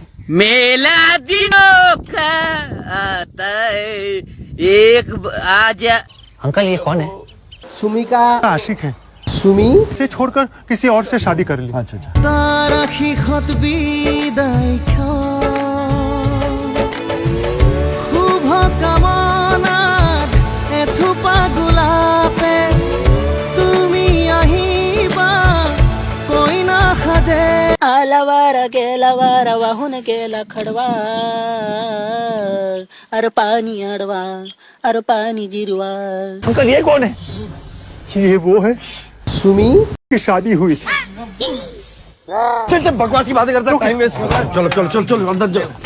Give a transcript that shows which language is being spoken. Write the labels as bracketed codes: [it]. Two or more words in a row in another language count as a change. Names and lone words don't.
[hi] मेला दिनों का आता है एक आज। अंकल ये कौन है? सुमी का आशिक है, सुमी से छोड़कर किसी और से शादी कर ली। अच्छा अच्छा [as] तारा শেষত বিদায় শুভ কামনাত এথোপা গোলাপে তুমি আহিবা কইনা সাজে [mr] आलावारा गेलावारा वाहून गेला खडवा अरे पाणी अडवा अरे पाणी जिरवा। [hi] अंकल ये कौन है? ये वो है सुमी कि शादी हुई थी। चल चल बकवास की बातें करता है, [en] time waste [hi] कर रहा है। चलो चलो चलो चलो अंदर जाओ।